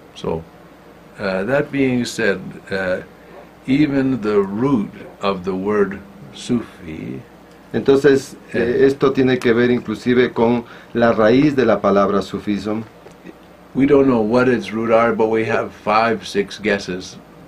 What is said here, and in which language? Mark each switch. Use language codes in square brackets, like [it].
[en] So, that being said, even the root of the word Sufi, [es] entonces esto tiene que ver inclusive con la raíz de la palabra sufismo. [en] we don't know what its root are, but we have 5-6 guesses.